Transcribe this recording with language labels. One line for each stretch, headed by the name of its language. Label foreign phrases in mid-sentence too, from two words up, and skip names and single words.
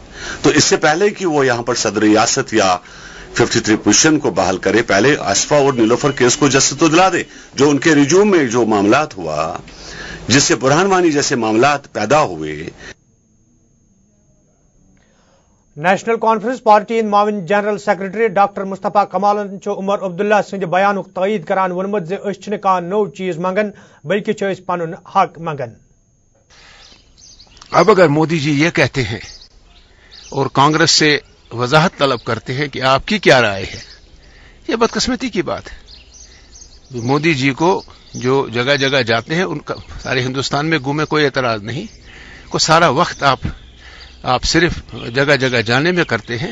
Hindi: तो इससे पहले कि वो यहां पर सदर रियासत या 53 पोजीशन को बहाल करे, पहले अस्फा और नीलोफर केस को जस्टिस तो दिला दे। जो उनके रिज्यूम में जो मामलात हुआ, जिससे बुरहान वानी जैसे मामलात पैदा हुए।
Kashmiri: नेशनल कॉन्फ्रेंस पार्टी माविन
English: general secretary
Kashmiri: डॉक्टर मुस्तफा कमाल उमर अब्दुल्ला सिंध बयान तईद करान वोनमुत जे अस छन नो चीज मंगन बल्कि अस पनुन हक मंगन।
Hindi: अब अगर मोदी जी ये कहते हैं और कांग्रेस से वजाहत तलब करते हैं कि आपकी क्या राय है, ये बदकिस्मती की बात है। मोदी जी को जो जगह जगह जाते हैं, उनका सारे हिंदुस्तान में घूमे, कोई एतराज नहीं, को सारा वक्त आप सिर्फ जगह जगह जाने में करते हैं।